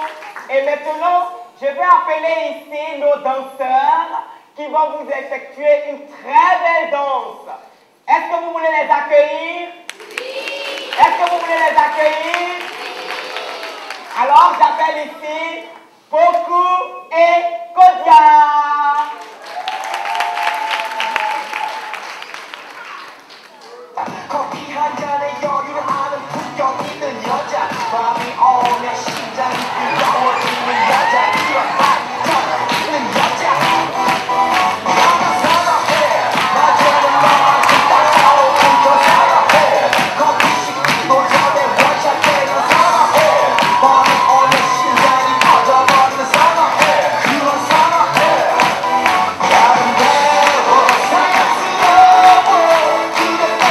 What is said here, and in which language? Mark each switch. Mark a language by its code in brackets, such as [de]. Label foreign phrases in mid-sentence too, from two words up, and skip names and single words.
[fr] Et maintenant, je vais appeler ici nos danseurs qui vont vous effectuer une très belle danse. Est-ce que vous voulez les accueillir? Oui. Est-ce que vous voulez les accueillir? Oui. Alors, j'appelle ici Poku et Kodia. [ko] 커피 한 잔에 여유를 아는 품격 있는 여자 밤이 오면 심장이 뜨거워지는 여자 이런 반전 있는 여자 나만 사랑해 낮에는 너만 진짜 싸우고 사랑해 커피 식기도 전에 원샷되는 사랑해 밤이 오면 심장이 터져버리는 사랑해 그런 사랑해 아름다워 사랑스러워